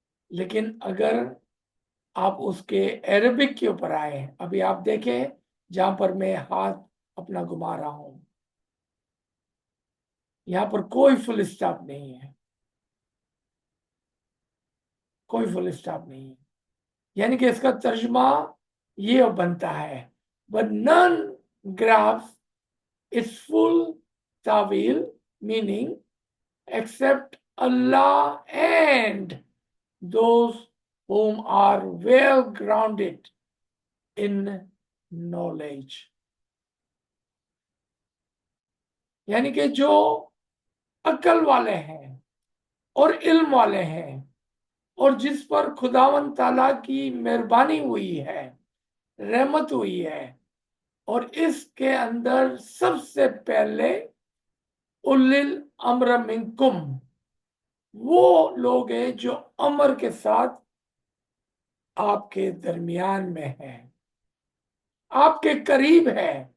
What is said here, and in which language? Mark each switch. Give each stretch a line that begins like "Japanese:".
Urdu: لیکن اگر آپ اس کے عربک کے اوپر آئے، ابھی آپ دیکھیں جہاں پر میں ہاتھ اپنا گھما رہا ہوں، یہاں پر کوئی فل اسٹاپ نہیں ہے، کوئی فل اسٹاپ نہیں ہے. یعنی کہ اس کا ترجمہ یہ بنتا ہے
English: but none grasp its full ta'wil meaning except Allah and those whom are well grounded in knowledge.
Urdu: یعنی کہ جو عقل والے ہیں اور علم والے ہیں اور جس پر خداوند تعالیٰ کی مہربانی ہوئی ہے، رحمت ہوئی ہے، اور اس کے اندر سب سے پہلے
Arabic: اولی الامر منکم،
Urdu: وہ لوگ ہیں جو امر کے ساتھ آپ کے درمیان میں ہیں، آپ کے قریب ہے.